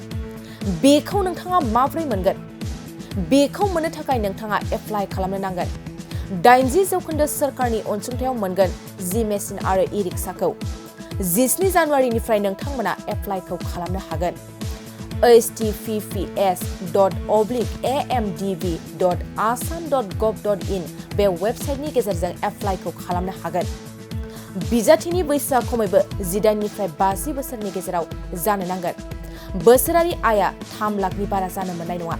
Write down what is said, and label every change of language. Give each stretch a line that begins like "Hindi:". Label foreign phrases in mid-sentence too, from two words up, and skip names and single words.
Bodo: बेखौ नोंथाङा माबोरै मोनगोन? बेखौ मोननो थाखाय नोंथाङा एप्लाइ खालामनो नांगोन। 80% सोरखारनि अनसुंथायाव मोनगोन जि मेसिन आरो ई-रिक्शाखौ। 17 जानुवारिनिफ्राय नोंथांमोना एप्लाइखौ खालामनो हागोन। https://amdv.assam.gov.in बे वेबसाइटनि गेजेरजों एप्लाइखौ खालामनो हागोन। बिजाथिनि बैसोआ खमैबो 18 निफ्राय 50 बोसोरनि गेजेराव जानो नांगोन। बोसोरारि आयआ 3 लाखनि बारा जानो मोननाय नङा।